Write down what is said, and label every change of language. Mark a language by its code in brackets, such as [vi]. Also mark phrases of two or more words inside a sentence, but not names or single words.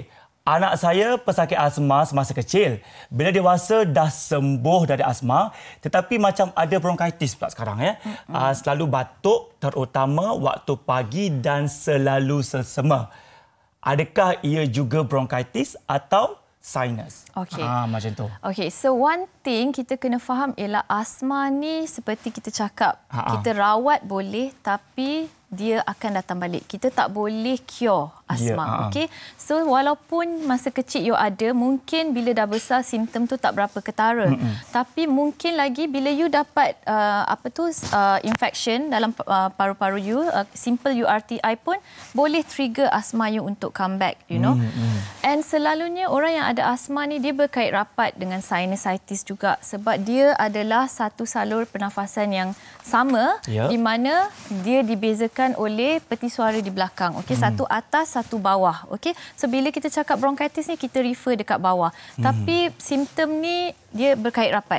[ms] Anak saya pesakit asma semasa kecil. Bila dewasa dah sembuh dari asma, tetapi macam ada bronchitis pula sekarang selalu batuk terutama waktu pagi dan selalu selsema. Adakah ia juga bronchitis atau sinus? Okey. Macam tu. Okey, [en] so one thing [ms] kita kena faham ialah asma ni seperti kita cakap, kita rawat boleh tapi dia akan datang balik. Kita tak boleh cure asma. Okey. So walaupun masa kecil you ada, mungkin bila dah besar simptom tu tak berapa ketara. Tapi mungkin lagi bila you dapat infection dalam paru-paru you, [en] simple URTI [ms] pun boleh trigger asma you untuk [en] come back, [ms] And selalunya orang yang ada asma ni dia berkait rapat dengan sinusitis juga sebab dia adalah satu salur pernafasan yang sama di mana dia dibezakan oleh peti suara di belakang. Okey, satu atas, satu bawah. Okey. So bila kita cakap bronchitis ni kita refer dekat bawah. Tapi simptom ni dia berkait rapat.